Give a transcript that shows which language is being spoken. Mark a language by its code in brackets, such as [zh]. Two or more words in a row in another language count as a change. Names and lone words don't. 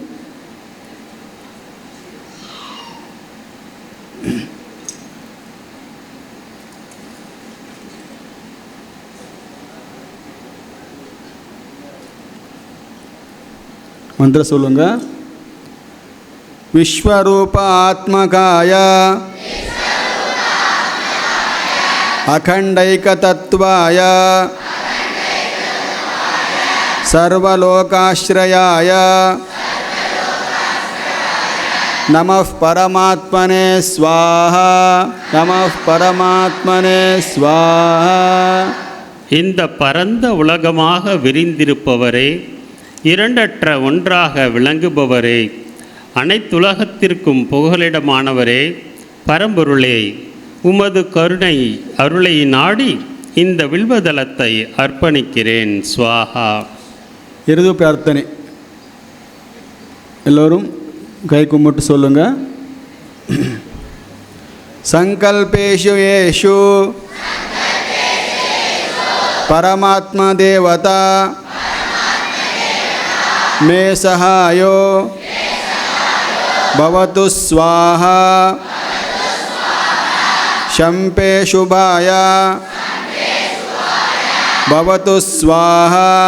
[ta] मंत्र சொல்லுங்க. [sa] विश्वरूप आत्मकाय अखंडैकतत्वाय सर्वलोकाश्रयाय नमः परमात्मने स्वाहा. नमः परमात्मने स्वाहा. [ta] இந்த பரந்த உலகமாக விரிந்திருப்பவரே, இரண்டற்ற ஒன்றாக விளங்குபவரே, அனைத்துலகத்திற்கும் புகலிடமானவரே, பரம்பொருளே, உமது கருணை அருளை நாடி இந்த வில்வதளத்தை அர்ப்பணிக்கிறேன். [sa] ஸ்வாஹா. [ta] இறுதி பிரார்த்தனை எல்லோரும் கை கும்பிட்டு சொல்லுங்க. [sa] संकल्पेषु एषु परमात्मा देवता मे सहायो भवतु स्वाहा. शम्पे शुभाय भवतु स्वाहा.